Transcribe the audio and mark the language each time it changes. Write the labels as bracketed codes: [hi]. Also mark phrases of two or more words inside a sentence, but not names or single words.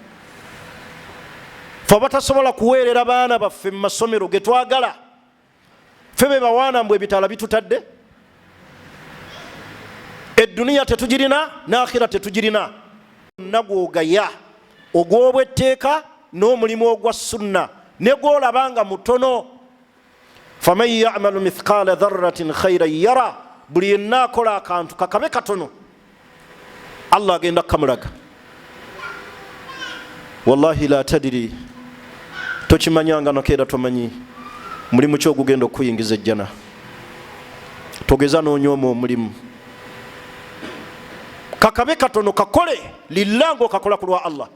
[lg] Ffe abatasobola kuweerera baana baffe mu masomero ge twagala, ffe be bawaana mbwe ebitaala bitutadde. Edduniya tetugirina, n'akhira tetugirina. nagwogaya ogw'obwetteeka n'omulimu ogwa sunna ne gwolabanga mutono. [ar] فمن يعمل مثقال ذرة خيرا يره, [lg] buli yenna akola akantu kakabe katono Allah agenda kamulaga. [ar] والله لا تدري, [lg] tokimanyanga nakeera tomanyi mulimu ki ogugenda okuyingiza ejjana. togeza n'onyooma omulimu kakabe katono kakole lillango kakola ku lwa Allah.